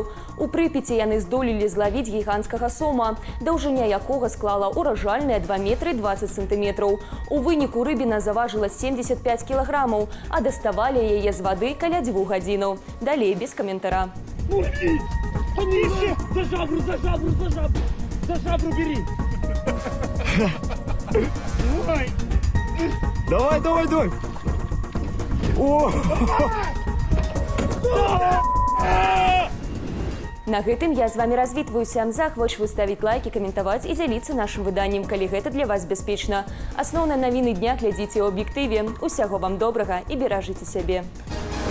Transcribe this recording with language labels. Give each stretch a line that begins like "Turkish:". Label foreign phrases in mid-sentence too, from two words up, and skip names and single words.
Belarusian: У Прыпяці яны здолелі злавіць гіганцкага сома, даўжыня якога склала ўражальныя 2 метры 20 сантыметраў. У выніку рыбіна заважыла 75 кілаграмаў, а даставалі яе з вады каля 2 гадзінаў. Далей без каментара.
Russian: Мурки! Пониже! За жабру, за жабру, за жабру! За жабру бери! Ой! Давай, давай, давай! О!
Belarusian: На гэтым я з вами развітваюся. Захвочваю ставіць лайки, каментаваць і дзяліцца нашым выданнем, калі гэта для вас бяспечна. Асноўныя навіны дня глядзіце ў аб'ектыве. Усяго вам добрага і беражыце сябе.